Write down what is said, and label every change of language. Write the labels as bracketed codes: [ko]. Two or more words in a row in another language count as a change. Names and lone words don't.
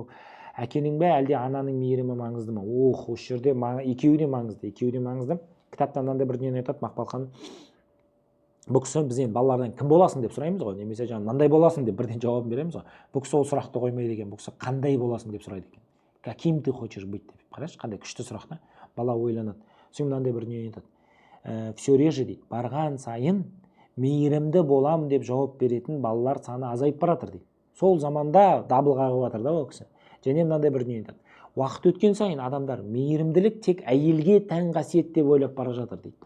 [kk] Әкенің бе әлде ананың мейірімі маңызды ма? Осы жерде екеуі де маңызды. Кітаптан мынандай бір дүниені айтады Мақпал ханым. Бұл кісі біз енді балалардан кім боласың деп сұраймыз ғой, немесе мынандай боласың деп бірден жауабын береміз ғой. Бұл кісі ол сұрақты қоймайды екен, бұл кісі қандай боласың деп сұрайды екен. [ru] Каким ты хочешь быть деп. [kk] Қарашы, қандай күшті сұрақ та. Бала ойланады. Сосын мынандай бір дүние айтады. [ru] Все реже [kk] дейді, барған сайын мейірімді болам деп жауап беретін балалар саны азайып баратыр дейді. Сол заманда дабыл қағып жатыр да ол кісі. Және мынандай бір дүние айтады. Уақыт өткен сайын адамдар мейірімділік тек әйелге тән қасиет деп ойлап бара жатыр дейді.